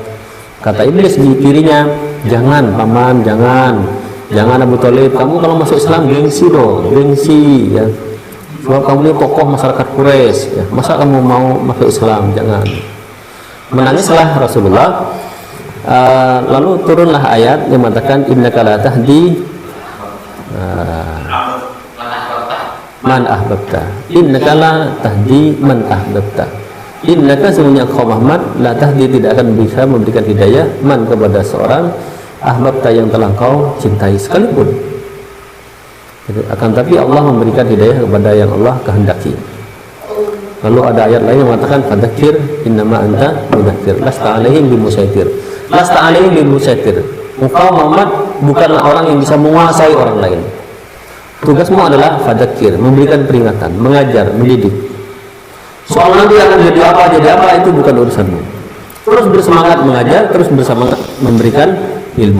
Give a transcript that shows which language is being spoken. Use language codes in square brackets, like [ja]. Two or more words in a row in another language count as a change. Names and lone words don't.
[id] Kata iblis di kirinya, jangan paman, jangan Abu Thalib, kamu kalau masuk Islam gengsi dong, gengsi ya. Sebab kamu ini tokoh masyarakat Quraisy ya. Masa kamu mau masuk Islam? Jangan. Menangislah Rasulullah. Lalu turunlah ayat yang mengatakan [ar] إنك لا تهدي من أحببت، إنك لا تهدي من أحببت، إنك لا تهدي [id] man ahbabta, innaka sesungguhnya kau Muhammad la tahdi tidak akan bisa memberikan hidayah man kepada seorang ahbabta yang telah kau cintai sekalipun. Akan tapi Allah memberikan hidayah kepada yang Allah kehendaki. Lalu ada ayat lain yang mengatakan [ar] فذكر إنما أنت مذكر لست عليهم بمسيطر، لست عليهم بمسيطر. [id] Engkau Muhammad bukanlah orang yang bisa menguasai orang lain. Tugasmu adalah fadzakir, memberikan peringatan, mengajar, mendidik. Soal nanti akan jadi apa itu bukan urusanmu. Terus bersemangat mengajar, terus bersemangat memberikan ilmu.